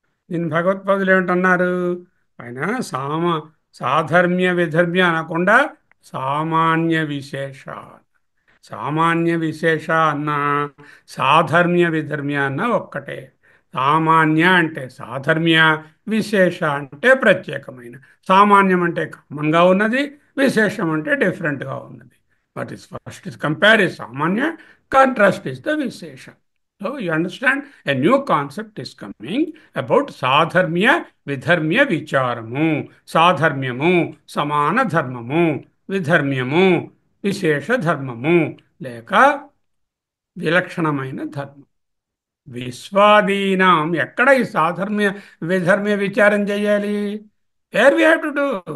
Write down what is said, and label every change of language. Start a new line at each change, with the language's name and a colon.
Telugu: దీని భగవత్పాదులు ఏమిటన్నారు? ఆయన సాధర్మ్య విధర్మ్య అనకుండా సామాన్య విశేష, సామాన్య విశేష అన్న సాధర్మ్య విధర్మ్య అన్న ఒక్కటే. సామాన్య అంటే సాధర్మ్య, విశేష అంటే ప్రత్యేకమైన. సామాన్యం అంటే కామన్గా ఉన్నది, విశేషం అంటే డిఫరెంట్గా ఉన్నది.
English: What is first is compare is సామాన్య, contrast is the విశేష. So you understand, a new concept is coming about
Telugu: సాధర్మ్య విధర్మ్య విచారము. సాధర్మ్యము సమాన ధర్మము, విధర్మ్యము విశేష ధర్మము లేక విలక్షణమైన ధర్మం. విశ్వాదీనాం, ఎక్కడ ఈ సాధర్మ్య విధర్మ్య విచారం చేయాలి?
English: Where we have to do?